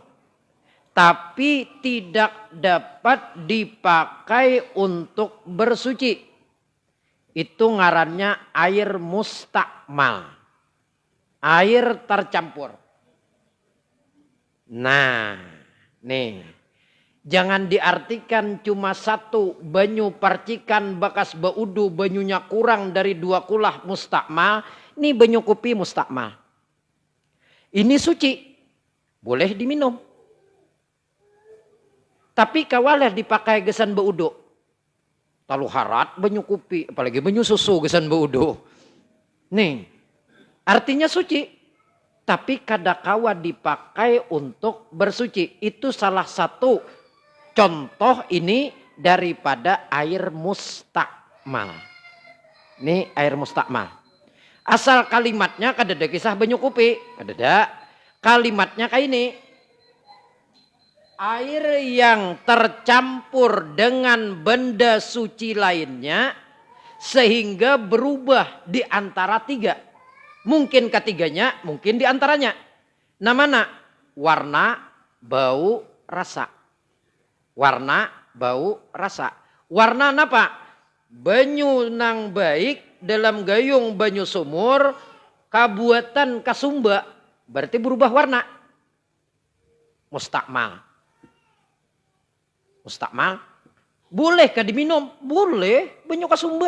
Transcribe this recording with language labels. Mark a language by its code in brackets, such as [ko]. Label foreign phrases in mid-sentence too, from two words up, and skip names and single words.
[id] Tapi tidak dapat dipakai untuk bersuci. Itu ngarannya air mustakmal. Air tercampur. Nah, nih. Jangan diartikan cuma satu [bjn] banyu percikan bekas baudu banyunya kurang dari 2 kulah mustakmal. Ini banyu kopi mustakmal. [id] Ini suci. Boleh diminum. [bjn] Tapi kawalah dipakai gesan baudu. Talu harat banyu kopi. Apalagi banyu susu gesan baudu. [id] Nih. Artinya suci. Tapi kadakawa dipakai untuk bersuci. Itu salah satu contoh ini daripada air mustakmal. Ini air mustakmal. [bjn] Asal kalimatnya kadada kisah banyu kopi. Kadada. [id] Kalimatnya kayak ini. Air yang tercampur dengan benda suci lainnya. Sehingga berubah di antara 3. Mungkin ketiganya, mungkin di antaranya. Nah mana? Warna, bau, rasa. Warna, bau, rasa. Warna apa? [bjn] Banyu nang baik dalam gayung banyu sumur. Kabuatan kasumba. Berarti berubah warna. [id] Mustakmal. Mustakmal. Bolehkah diminum? Boleh. [bjn] Banyu kasumba.